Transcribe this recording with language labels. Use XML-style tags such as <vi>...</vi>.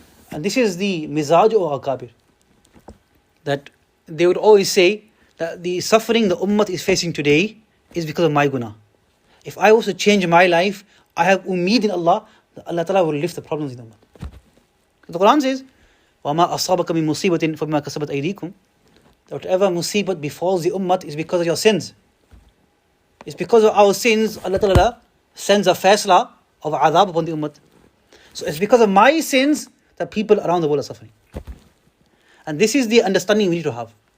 <en>And this is the mizaj of Akabir. That they would always say that the suffering the ummah is facing today is because of my guna. If I was to change my life, I have umeed in Allah, that Allah Ta'ala will lift the problems in the ummah. The Quran says,</en> <ar>وَمَا أَصَابَكَ مِن مُصِيبَةٍ فَبِمَا كَسَبَتْ أَيْدِيكُمْ.</ar> <en>Whatever musibat befalls the ummah is because of your sins. It's because of our sins Allah Ta'ala sends a faisla of adab upon the ummah. So it's because of my sins that people around the world are suffering. And this is the understanding we need to have.</en>